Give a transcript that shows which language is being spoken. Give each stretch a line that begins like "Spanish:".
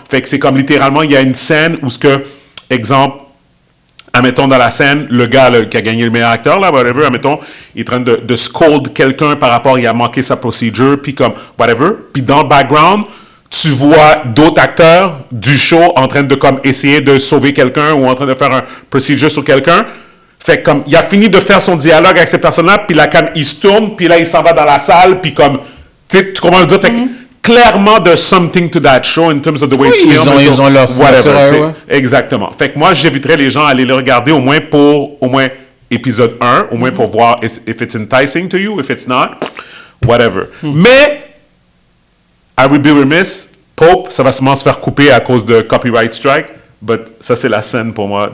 French: Fait que c'est comme littéralement, il y a une scène où ce que, exemple, admettons dans la scène, le gars là, qui a gagné le meilleur acteur, là, whatever, admettons, il est en train de scold quelqu'un par rapport, il a manqué sa procedure, puis comme, whatever, puis dans le background, tu vois d'autres acteurs du show en train de comme essayer de sauver quelqu'un ou en train de faire un procedure sur quelqu'un. Fait que comme, il a fini de faire son dialogue avec ces personnes-là, puis là, comme, il se tourne, puis là, il s'en va dans la salle, puis comme, tu comprends le dire? Fait que, clairement,
English: there's something to that show in terms of the way it's filmed.
French: Ils ont leur whatever, tu sais. ouais. Exactement. Fait que moi, j'inviterais les gens à aller le regarder au moins épisode 1, au moins pour voir
English: if it's enticing to you, if it's not, whatever.
French: Mais,
English: I would be remiss,
French: Pope, ça va sûrement se faire couper à cause de copyright strike, but ça c'est la scène pour moi.